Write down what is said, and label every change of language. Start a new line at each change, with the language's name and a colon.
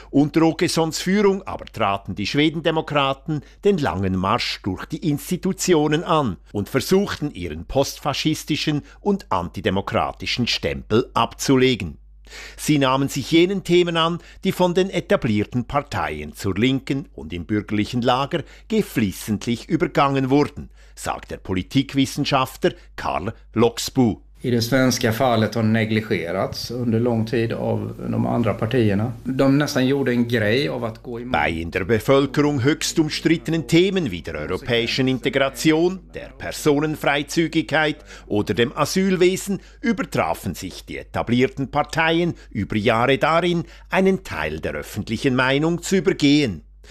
German: Unter Åkessons Führung aber traten die Schwedendemokraten den langen Marsch durch die Institutionen an und versuchten, ihren postfaschistischen und antidemokratischen Stempel abzulegen. Sie nahmen sich jenen Themen an, die von den etablierten Parteien zur Linken und im bürgerlichen Lager geflissentlich übergangen wurden, sagt der Politikwissenschaftler Karl Loxbu.
Swedish: I det svenska fallet har negligerats under lång tid av de andra partierna. De nästan gjorde en grej av att gå emot.
German: Bei in der Bevölkerung höchst umstrittenen Themen wie der europäischen Integration, der Personenfreizügigkeit oder dem Asylwesen übertrafen sich die etablierten Parteien über Jahre darin, einen Teil der öffentlichen Meinung zu übergehen.